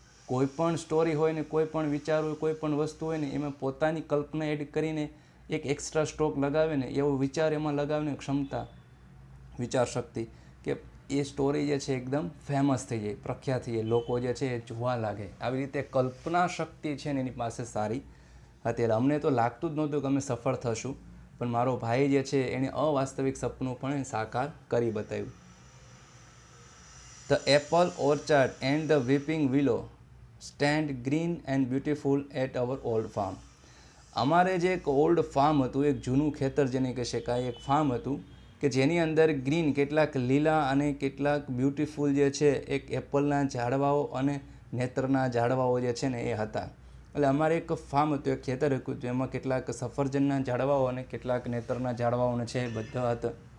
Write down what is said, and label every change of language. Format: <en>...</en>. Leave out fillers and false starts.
<gu>કોઈ પણ સ્ટોરી હોય ને કોઈ પણ વિચાર હોય, કોઈ પણ વસ્તુ હોય ને એમાં પોતાની કલ્પના એડ કરીને એક એક્સ્ટ્રા સ્ટ્રોક લગાવે ને એવો વિચાર એમાં લગાવવાની ક્ષમતા, વિચાર શક્તિ, કે એ સ્ટોરી જે છે એકદમ ફેમસ થઈ જાય, પ્રખ્યાત થઈ જાય, લોકો જે છે એ જોવા લાગે. આવી રીતે કલ્પના શક્તિ છે ને એની પાસે સારી હતી. એટલે અમને તો લાગતું જ નહોતું કે અમે સફળ થશું, પણ મારો ભાઈ જે છે એણે અવાસ્તવિક સપનું પણ સાકાર કરી બતાવ્યું.</gu> <en>The apple orchard and the weeping willow stand green and beautiful at our old farm.</en> <gu>અમારે જે એક ઓલ્ડ ફાર્મ હતું, એક જૂનું ખેતર જેને કહી શકાય, એક ફાર્મ હતું કે જેની અંદર ગ્રીન, કેટલાક લીલા અને કેટલાક બ્યુટીફુલ જે છે એક એપલના ઝાડવાઓ અને નેત્રના ઝાડવાઓ જે છે ને એ હતા. એટલે અમારે એક ફાર્મ હતું, એક ખેતર હતું, જેમાં કેટલાક સફરજનના ઝાડવાઓ અને કેટલાક નેત્રના ઝાડવાઓને છે બધા હતા.</gu>